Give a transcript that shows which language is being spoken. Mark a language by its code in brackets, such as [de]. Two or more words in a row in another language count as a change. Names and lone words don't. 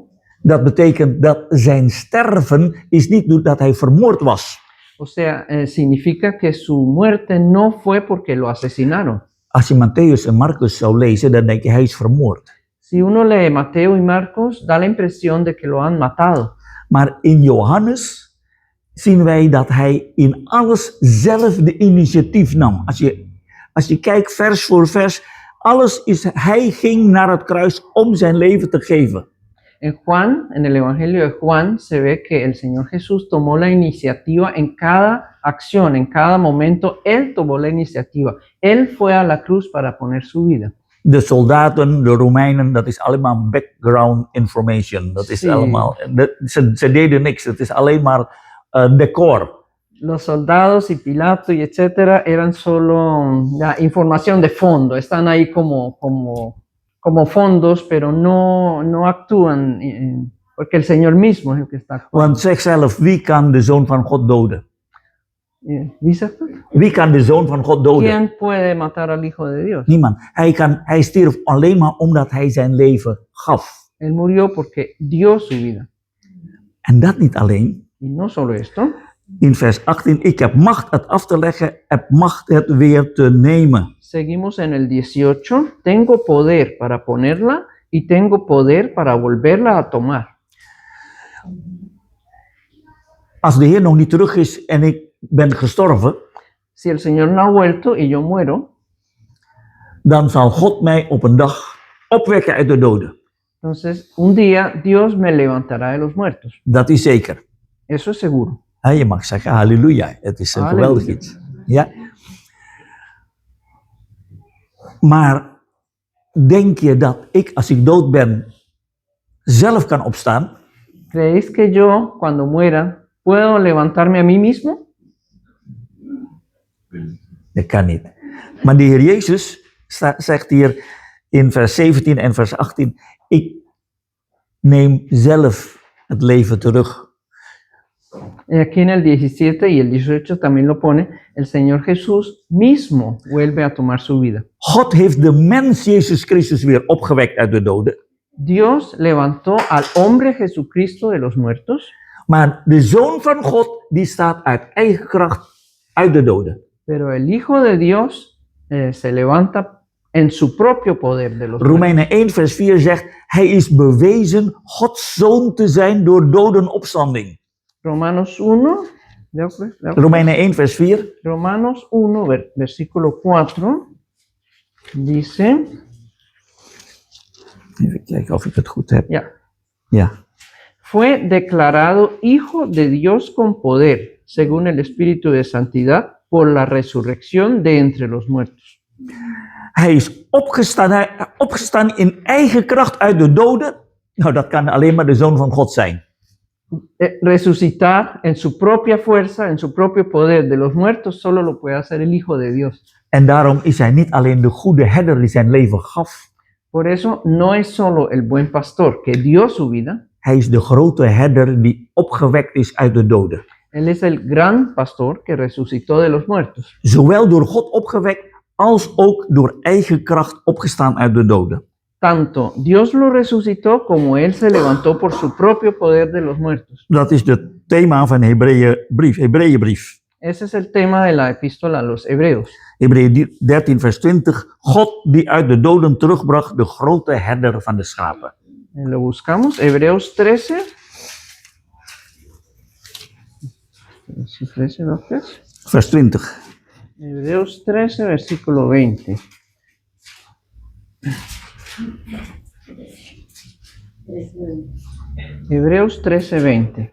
[nl] Dat betekent dat zijn sterven is niet dat hij vermoord was. [es] O sea, significa que su muerte no fue porque lo asesinaron. [nl] Als je Matthäus en Marcus zou lezen, dan denk je hij is vermoord. [es] Si uno lee Mateo y Marcos, da la impresión de que lo han matado. [nl] Maar in Johannes zien wij dat hij in alles zelf de initiatief nam. Als je kijkt vers voor vers, hij ging naar het kruis om zijn leven te geven. [es] En el Evangelio de Juan, se ve que el Señor Jesús tomó la iniciativa en cada acción, en cada momento. Él tomó la iniciativa. Él fue a la cruz para poner su vida. [nl] De soldaten, de Romeinen, dat is allemaal [en] background information. [nl] Dat is allemaal, ze deden niks, het is alleen maar decor. [es] Los soldados y Pilato y etcétera eran solo información de fondo. Están ahí como fondos, pero no actúan, porque el Señor mismo es el que está actuando. [nl] Want zeg zelf, wie kan de Zoon van God doden? ¿Wie zegt dat? Wie kan de Zoon van God doden? [es] ¿Quién puede matar al Hijo de Dios? [nl] Niemand. Hij stierf alleen maar omdat hij zijn leven gaf. [es] Él murió porque dio su vida. [nl] En dat niet alleen. [es] Y no solo esto. [nl] In vers 18, ik heb macht het af te leggen, heb macht het weer te nemen. [es] Seguimos en el 18. Tengo poder para ponerla y tengo poder para volverla a tomar. [nl] Als de Heer nog niet terug is en ik ben gestorven, [es] si el Señor no ha vuelto y yo muero, [nl] dan zal God mij op een dag opwekken uit de doden. [es] Entonces, un día Dios me levantará de los muertos. [nl] Dat is zeker. [es] Eso es seguro. [nl] Je mag zeggen halleluja, het is een geweldig iets. Ja? Maar denk je dat ik, als ik dood ben, zelf kan opstaan? [es] ¿Creéis que yo, cuando muera, puedo levantarme a mí mismo? [nl] Dat kan niet. Maar de Heer Jezus zegt hier in vers 17 en vers 18, ik neem zelf het leven terug. [es] Y aquí en el 17 y el 18 también lo pone, el Señor Jesús mismo vuelve a tomar su vida. [nl] God heeft de mens Jezus Christus weer opgewekt uit de doden. [es] Dios levantó al hombre Jesucristo de los muertos, [nl] Maar de Zoon van God, die staat uit eigen kracht uit de doden. [es] pero el Hijo de Dios se levanta en su propio poder de los muertos. [nl] Romeinen 1 vers 4 zegt, hij is bewezen Gods Zoon te zijn door dodenopstanding. [es] Romanos 1, ¿veo pues? ¿Veo? [nl] Romeinen 1 vers 4. [es] Romanos 1, versículo 4, dice, [nl] Even kijken of ik het goed heb. [es] ya, [nl] Ja. [es] fue declarado Hijo de Dios con poder, según el Espíritu de Santidad, por la resurrección de entre los muertos. [nl] Hij is opgestaan in eigen kracht uit de doden. Nou, dat kan alleen maar de Zoon van God zijn. [es] Resucitar en su propia fuerza, en su propio poder de los muertos, solo lo puede hacer el Hijo de Dios. [nl] En daarom is hij niet alleen de goede herder die zijn leven gaf. [es] Por eso no es solo el buen pastor que dio su vida, [nl] Hij is de grote herder die opgewekt is uit de doden. [es] él es el gran pastor que resucitó de los muertos. [nl] Zowel door God opgewekt als ook door eigen kracht opgestaan uit de doden. [es] Tanto Dios lo resucitó como él se levantó por su propio poder de los muertos. [nl] Dat is het thema van Hebreeënbrief. [es] Ese es el tema de la epístola a los Hebreos. [nl] Hebreeën 13 vers 20. God die uit de doden terugbracht, de grote herder van de schapen. [es] Lo buscamos, Hebreos 13. 13, ¿no? [nl] Vers 20. [es] Hebreos 13, versículo 20. Hebreos 13:20.